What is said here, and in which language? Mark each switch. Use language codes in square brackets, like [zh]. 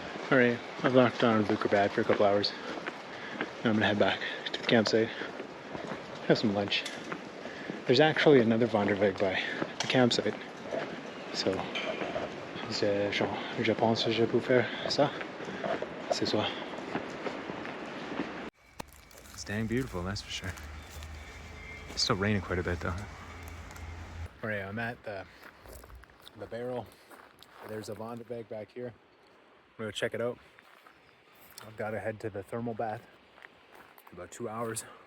[en] Alright, I've locked down Leukerbad for a couple hours. Now I'm gonna head back to the campsite, have some lunch. There's actually another Wanderweg by the campsite. [fr] So, je pense que je peux faire ça ce soir. [en] It's dang beautiful, that's for sure. It's still raining quite a bit though. Alright, I'm at the barrel. There's a Wanderweg back here. I'm gonna check it out. I've got to head to the thermal bath in about 2 hours.